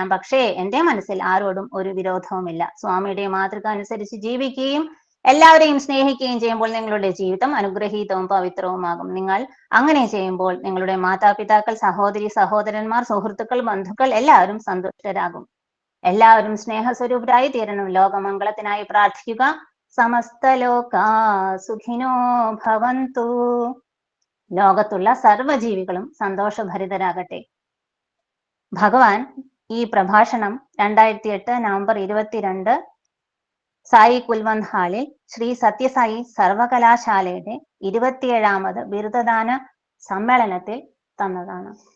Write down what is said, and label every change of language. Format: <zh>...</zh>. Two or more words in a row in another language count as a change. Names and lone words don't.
<ml>പക്ഷേ എന്റെ മനസ്സിൽ ആരോടും ഒരു വിരോധവുമില്ല. സ്വാമിയുടെ മാതൃക അനുസരിച്ച് ജീവിക്കുകയും എല്ലാവരെയും സ്നേഹിക്കുകയും ചെയ്യുമ്പോൾ നിങ്ങളുടെ ജീവിതം അനുഗ്രഹീതവും പവിത്രവുമാകും. നിങ്ങൾ അങ്ങനെ ചെയ്യുമ്പോൾ നിങ്ങളുടെ മാതാപിതാക്കൾ, സഹോദരി സഹോദരന്മാർ, സുഹൃത്തുക്കൾ, ബന്ധുക്കൾ എല്ലാവരും സന്തുഷ്ടരാകും. എല്ലാവരും സ്നേഹസ്വരൂപരായി തീരണം. ലോകമംഗളത്തിനായി പ്രാർത്ഥിക്കുക.</ml> <sa>സമസ്ത ലോകാ സുഖിനോ ഭവന്തു.</sa> <ml>ലോകത്തുള്ള സർവ്വജീവികളും സന്തോഷഭരിതരാകട്ടെ. ഭഗവാൻ ഈ പ്രഭാഷണം 2008 നവംബർ 22 സായി കുൽവന്ത് ഹാളിൽ ശ്രീ സത്യസായി സർവകലാശാലയുടെ 27ാമത് ബിരുദദാന സമ്മേളനത്തിൽ തന്നതാണ്.</ml>